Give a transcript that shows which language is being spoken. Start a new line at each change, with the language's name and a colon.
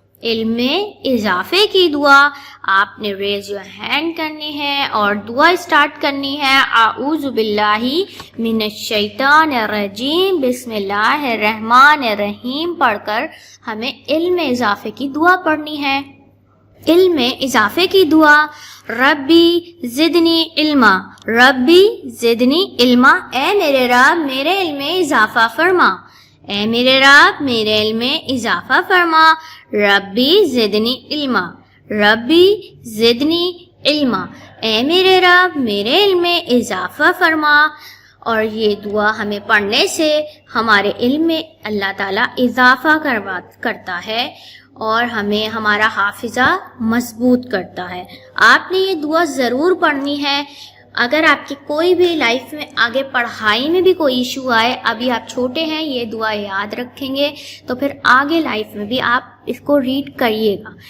Urdu: علم میں اضافے کی دعا. آپ نے
English: raise your hand
Urdu: کرنی ہے اور دعا اسٹارٹ کرنی ہے.
Arabic: اعوذ باللہ من الشیطان الرجیم، بسم اللہ الرحمن الرحیم
Urdu: پڑھ کر ہمیں علم میں اضافے کی دعا پڑھنی ہے. علم میں اضافے کی دعا.
Arabic: ربی زدنی علما، ربی زدنی علما.
Urdu: اے میرے رب میرے علم میں اضافہ فرما. اے میرے رب میرے علم میں اضافہ فرما.
Arabic: ربی زدنی علما، ربی زدنی علما.
Urdu: اے میرے رب میرے علم میں اضافہ فرما. اور یہ دعا ہمیں پڑھنے سے ہمارے علم میں اللہ تعالیٰ اضافہ کرتا ہے اور ہمیں ہمارا حافظہ مضبوط کرتا ہے. آپ نے یہ دعا ضرور پڑھنی ہے. اگر آپ کی کوئی بھی لائف میں آگے پڑھائی میں بھی کوئی ایشو آئے، ابھی آپ چھوٹے ہیں، یہ دعا یاد رکھیں گے تو پھر آگے لائف میں بھی آپ اس کو ریڈ کریے گا.